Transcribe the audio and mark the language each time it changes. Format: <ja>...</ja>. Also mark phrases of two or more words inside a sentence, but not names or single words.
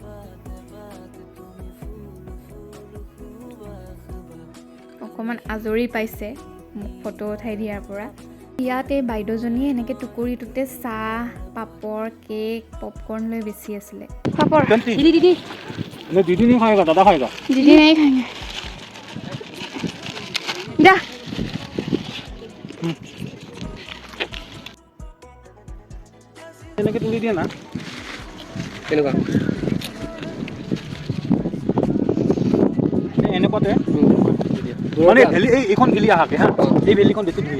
<as>অকণমান আজৰি পাইছে মোক ফটো উঠাই দিয়াৰ পৰা ইয়াতে বাইদেউজনীয়ে এনেকৈ টুকুৰিটোতে চাহ পাপৰ কেক পপকৰ্ন লৈ বেছি আছিলে পাপৰ দিদি</as> <hi>दीदी नहीं खाएगा दादा खाएगा दीदी नहीं खाएंगे जा</hi> <as>এনেকৈ তুলি দিয়ে না কেনেকুৱা এনেকুৱাতে মানে ভেলি এইখন ভেলি আহাকে হা এই ভেলিখন বেছি ধুনীয়া</as>